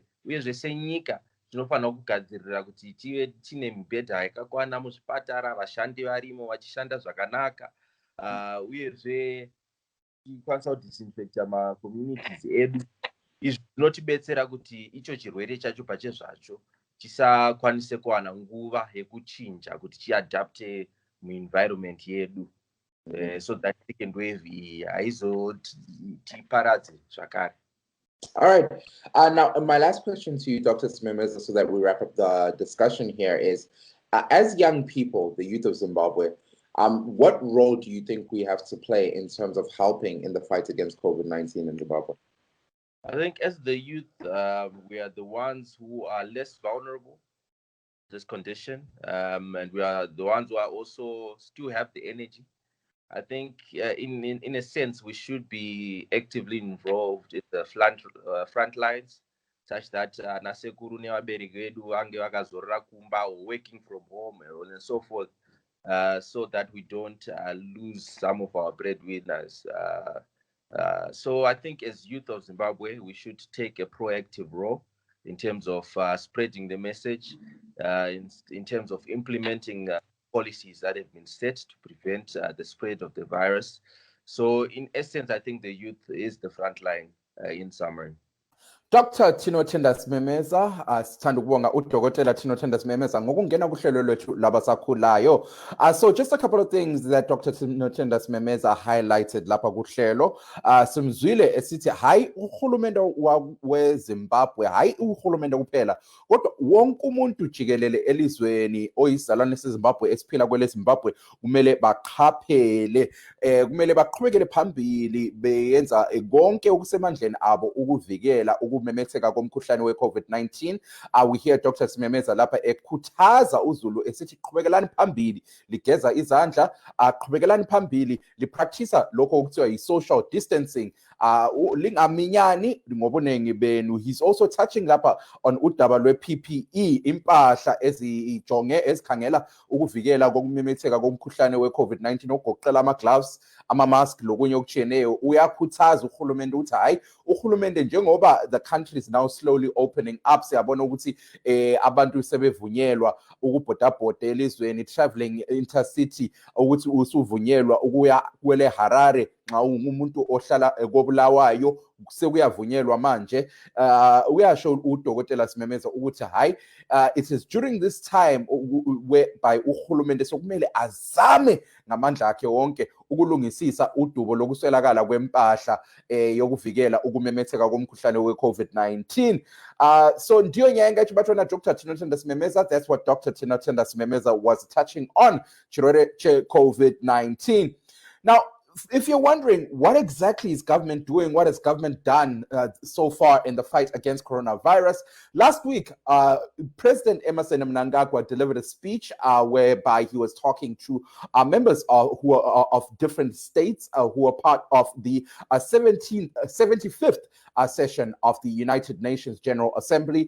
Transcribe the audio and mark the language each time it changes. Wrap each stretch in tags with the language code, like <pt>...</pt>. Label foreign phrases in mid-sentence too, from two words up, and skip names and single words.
<sn>Uyezve senyika tinofanira kugadzirira kuti tive tine mibhedha yakakwana muzvipatara, vashandi varimo vachishanda zvakanaka, uyezve tikwanisa kudisinfecta macommunities edu. Izvi zvinotibetsera kuti icho chirwere chacho pachezvacho chisakwanise kuwana nguva yekuchinja kuti chiadapte muenvironment yedu,</sn> <en>so that second wave</en> <sn>iyi haizotiparadze zvakare.</sn> <en>All right. Now, my last question to you, Dr. Simemeza, so that we wrap up the discussion here is, as young people, the youth of Zimbabwe, what role do you think we have to play in terms of helping in the fight against COVID-19 in Zimbabwe? I think as the youth, we are the ones who are less vulnerable to this condition, and we are the ones who are also still have the energy. I think in a sense, we should be actively involved in the front lines, such that</en> <sn>nasekuru nevabereki vedu vange vakazorora kumba,</sn> <en>or working from home, and so forth, so that we don't lose some of our breadwinners. So I think as youth of Zimbabwe, we should take a proactive role in terms of spreading the message, in terms of implementing policies that have been set to prevent the spread of the virus. So in essence, I think the youth is the front line, in summary. Dr.</en> <nd>Tinotenda Simemeza, sithanda ukubonga udokotela Tinotenda Simemeza ngokungena kuhlelo lwethu labasakhulayo.</nd> <en>So just a couple of things that Dr.</en> <nd>Tinotenda Simemeza highlighted lapha kuhlelo. Simzwile esithi hayi uhulumende weZimbabwe, hayi uhulumende kuphela, kodwa wonke umuntu jikelele elizweni oyizalwane seZimbabwe esiphila kwele Zimbabwe kumele baqaphele, kumele baqhubekele phambili beyenza konke okusemandleni abo ukuvikela ukumemetheka komkhuhlane we-COVID-19.</nd> <en>We hear Dr.</en> <nd>Simemeza lapha ekhuthaza uzulu esithi qhubekelani phambili, ligeza izandla, qhubekelani phambili, lipractice lokho okuthiwa yi-social distancing, lingaminyani ngobunengi benu.</nd> <en>He's also touching</en> <nd>lapha on udaba lwe-PPE, impahla ezijonge ezikhangela ukuvikela kokumemetheka komkhuhlane we-COVID-19 ogoqela ama-gloves, ama-mask lokunye okutshiyeneyo. Uyakhuthaza uhulumende ukuthi hayi uhulumende njengoba</nd> <en>the country is now slowly opening up,</en> <nd>siyabona ukuthi abantu sebevunyelwa ukubhodabhoda elizweni,</nd> <en>traveling intercity,</en> <nd>ukuthi usuvunyelwa ukuya kwele Harare nxa umuntu ohlala koBulawayo sekuyavunyelwa manje. Uyasho udokotela Simemeza ukuthi hayi</nd> <en>it is during this time whereby</en> <nd>uhulumende sokumele azame ngamandla akhe wonke ukulungisisa udubo lokuswelakala kwempahla yokuvikela ukumemetheka komkhuhlane we-COVID-19. So ndiyo nyenga chibatona Dr. Tinotenda Simemeza,</nd> <en>that's what Dr. Tinotenda Simemeza was touching on COVID-19. Now, if you're wondering what exactly is government doing, what has government done so far in the fight against coronavirus, last week, President Emmerson Mnangagwa delivered a speech whereby he was talking to members who are of different states who are part of the 75th session of the United Nations General Assembly.</en>